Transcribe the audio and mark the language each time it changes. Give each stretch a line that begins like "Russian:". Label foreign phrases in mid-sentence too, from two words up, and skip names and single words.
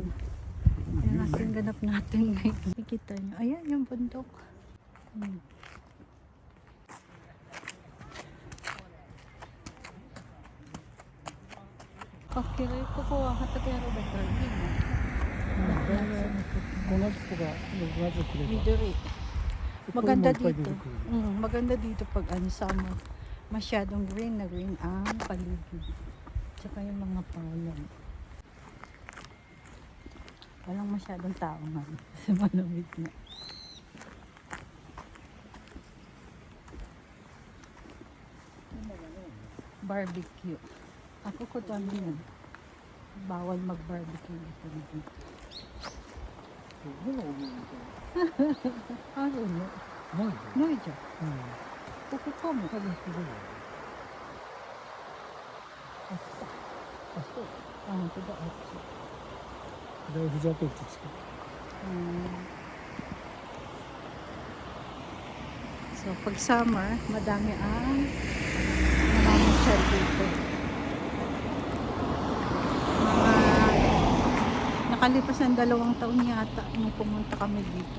Filipino: Yan natin ganap natin ngayon. Nakikita nyo. Ayan yung bundok. Okay, kukuha ka tayo ba ito?
Japanese: 5 月とか6月くらい。 Midori.
Filipino: Maganda dito. Maganda dito pag summer. Masyadong green na green ang paligid. Tsaka yung mga palong. Walang masyadong tao nga. Kasi malamig na. Barbecue. Ako ko dami yan. Bawal mag-barbecue dito. Ano no?
Japanese: ないじゃん。ここかも。多分すごいよ。あそこ。あ、本当だ。あっち。ライフジャケットつけて。
Filipino: So, pag summer, madami ang namamasyal dito. Nakalipas ng 2 taon yata nung pumunta kami dito.